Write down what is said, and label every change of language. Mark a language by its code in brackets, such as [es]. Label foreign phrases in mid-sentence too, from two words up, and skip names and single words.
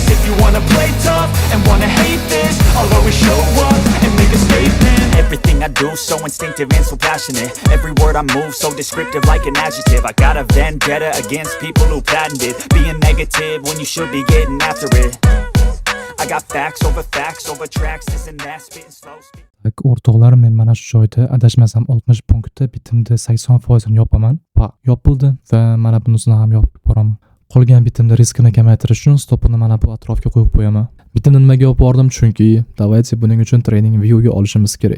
[en] If you wanna play tough and wanna hate this, I'll always show up and make a statement. Everything I do so instinctive and so passionate. Every word I move so descriptive like an adjective. I got a vendetta against people who patented being negative when you should be getting after it. I got facts over tracks, this and that, spitting slow speed. [uz] O'rtoqlar, men mana shu joyda adashmasam 60 punktda bitimda 80% yopaman. Yopildi va mana bunisini ham yopib boraman. Qolgan bitimda riskini kamaytirish uchun stopini mana bu atrofga qo'yib qo'yaman. Bitimni nimaga olib bordim? Chunki давайте buning uchun trading view ga olishimiz kerak.